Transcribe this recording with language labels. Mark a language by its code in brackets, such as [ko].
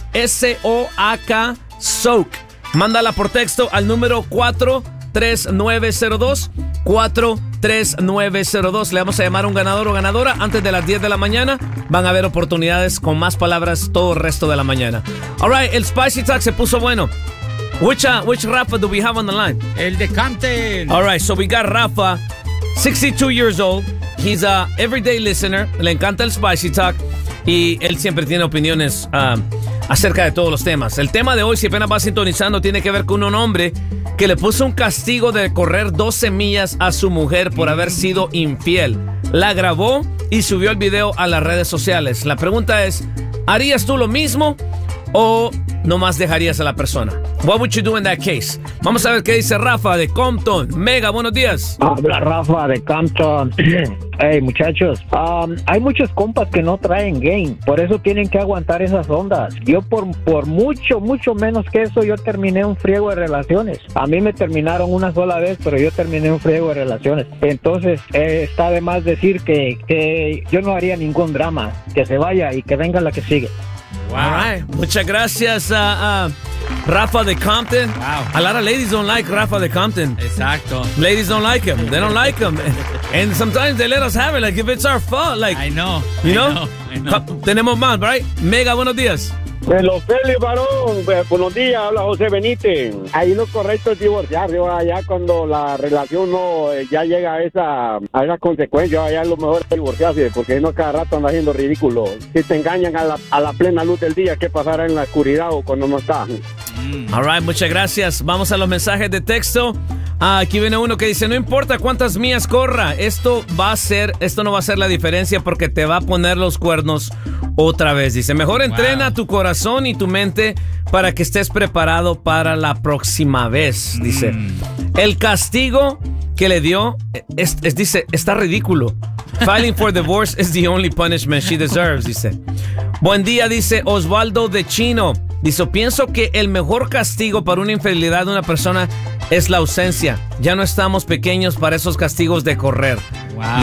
[en] S-O-A-K. Soak. [es] Mándala por texto al número 43902. 43902. Le vamos a llamar a un ganador o ganadora antes de las 10 de la mañana. Van a haber oportunidades con más palabras todo el resto de la mañana. [en] All right, [es] el Spicy Talk se puso bueno. [en] Which Rafa do we have on the line? [es] El de Compton. [en] All right, so we got Rafa, 62 years old. He's a everyday listener. [es] Le encanta el Spicy Talk. Y él siempre tiene opiniones acerca de todos los temas. El tema de hoy, si apenas va sintonizando, tiene que ver con un hombre que le puso un castigo de correr 12 millas a su mujer por haber sido infiel. La grabó y subió el video a las redes sociales. La pregunta es, ¿harías tú lo mismo o nomás dejarías a la persona? [en] What would you do in that case? [es] Vamos a ver qué dice Rafa de Compton. Mega, buenos días. Habla Rafa de Compton. Hey, muchachos, hay muchos compas que no traen game. Por eso tienen que aguantar esas ondas. Yo por mucho, mucho menos que eso, yo terminé un friego de relaciones. A mí me terminaron una sola vez, pero yo terminé un friego de relaciones. Entonces, está de más decir que yo no haría ningún drama. Que se vaya y que venga la que sigue. [en] Wow. All right. [es] Muchas gracias a Rafa de Compton. Wow. [en] A lot of ladies don't like Rafa de Compton. [es] Exacto. [en] Ladies don't like him. They don't like him. And sometimes they let us have it, like if it's our fault. Like, I know. You I know? Know. I know. [es] Tenemos más, right? Mega, buenos días. Hello, Félix, varón. Buenos días, habla José Benítez. Ahí lo correcto es divorciar. Yo allá cuando la relación no ya llega a esa consecuencia, allá lo mejor es divorciarse, porque no cada rato anda haciendo ridículo. Si te engañan a la plena luz del día, ¿qué pasará en la oscuridad o cuando no está? [en] All right, [es] muchas gracias. Vamos a los mensajes de texto. Aquí viene uno que dice, no importa cuántas millas corra, esto no va a ser la diferencia porque te va a poner los cuernos otra vez. Dice, mejor entrena tu corazón y tu mente para que estés preparado para la próxima vez. Dice, el castigo que le dio, dice, está ridículo. [en] Filing for divorce is the only punishment she deserves, dice. [es] Buen día, dice Osvaldo de Chino. Dice, pienso que el mejor castigo para una infidelidad de una persona es la ausencia. Ya no estamos pequeños para esos castigos de correr. Wow.